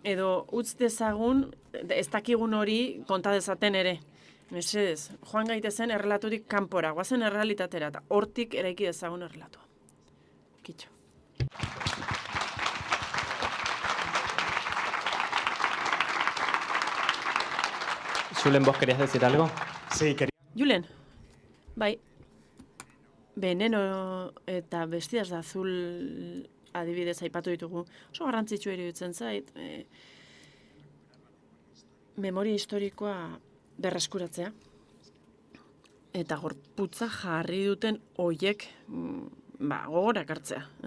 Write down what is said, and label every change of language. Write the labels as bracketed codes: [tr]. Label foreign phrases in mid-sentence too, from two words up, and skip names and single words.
[eu] edo utz dezagun, ez dakigun hori konta dezaten ere. Mesedez, joan gaitezen errelaturik kanpora, guazen errealitatera, eta hortik eraiki dezagun errelatua. Kitxo. Julen, [es] ¿vos querías decir algo? Sí, quería... [eu] Julen, bai, Veneno eta Vestidas de Azul adibidez aipatu ditugu. Oso garrantzitsua iruditzen zait, memoria historikoa berreskuratzea. Eta gorputza jarri duten hoiek gogora ekartzea.